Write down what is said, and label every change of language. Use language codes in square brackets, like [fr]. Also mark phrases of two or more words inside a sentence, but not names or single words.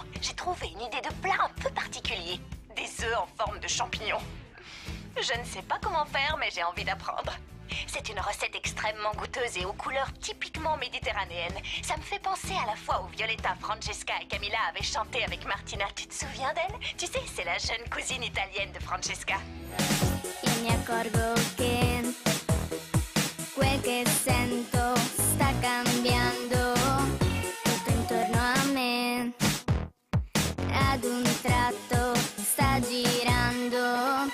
[fr] J'ai trouvé une idée de plat un peu particulier. Des œufs en forme de champignons. Je ne sais pas comment faire, mais j'ai envie d'apprendre. C'est une recette extrêmement goûteuse et aux couleurs typiquement méditerranéennes. Ça me fait penser à la fois où Violetta, Francesca et Camilla avaient chanté avec Martina. Tu te souviens d'elle? Tu sais, c'est la jeune cousine italienne de Francesca. [it] E mi accorgo che quel che sento sta cambiando tutto intorno a me. Ad un tratto sta girando.